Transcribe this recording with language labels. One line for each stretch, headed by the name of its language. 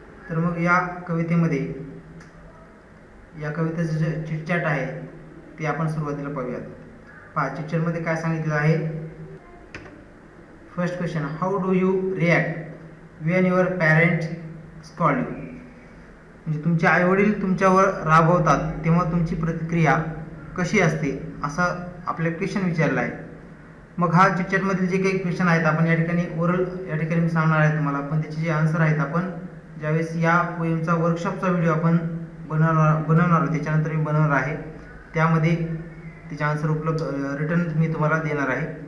Marathi: तर मग या कवितेमध्ये या कवितेचं जे चिटचॅट आहे ते आपण सुरुवातीला पाहूयात. पहा, चिटचॅटमध्ये काय सांगितलं आहे.
English: First question, how do you react when your parents scold you.
Marathi: म्हणजे तुमचे आईवडील तुमच्यावर रागवतात तेव्हा तुमची प्रतिक्रिया कशी असते, असं आपल्या क्वेश्चन विचारलं आहे. मग हा चिटचॅटमधील जे काही क्वेश्चन आहेत आपण या ठिकाणी या ठिकाणी मी सांगणार आहे तुम्हाला, पण त्याचे जे आन्सर आहेत आपण ज्यावेळेस या पोएमचा वर्कशॉपचा व्हिडिओ आपण बनवणार त्याच्यानंतर मी बनवणार आहे, त्यामध्ये त्याचे आन्सर उपलब्ध रिटर्न मी तुम्हाला देणार आहे.